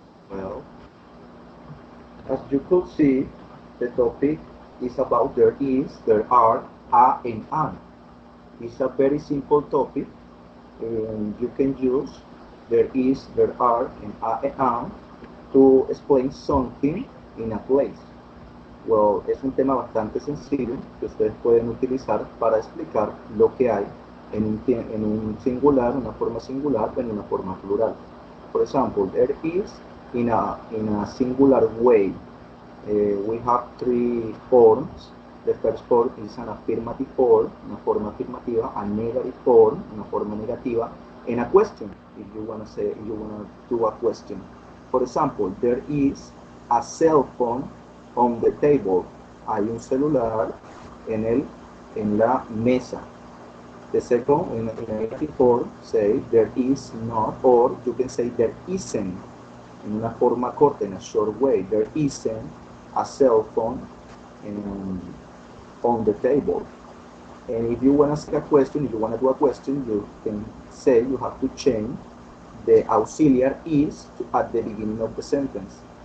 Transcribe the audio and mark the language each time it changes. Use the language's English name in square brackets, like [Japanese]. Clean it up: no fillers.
[English] Well, as you could see, the topic is about there is, there are, a and an. It's a very simple topic, and you can use there is, there are, and a and an to explain something in a place. [Spanish] Well, es un tema bastante sencillo que ustedes pueden utilizar para explicar lo que hay en un singular, una forma singular o en una forma plural. [English] For example, there is in a singular way. We have three forms. The first form is an affirmative form, [Spanish] una forma afirmativa, [English] a negative form, [Spanish] una forma negativa, [English] and a question, if you want to say, if you want to do a question. For example, there is a cell phone on the table. [Spanish] Hay un celular en la mesa. [English] The second, in a negative form, say there is not, or you can say there isn't. [Spanish] En una forma corta, [English] in a short way, there isn't a cell phone on the table. And if you want to ask a question, if you want to do a question, you can say you have to change the auxiliary is at the beginning of the sentence.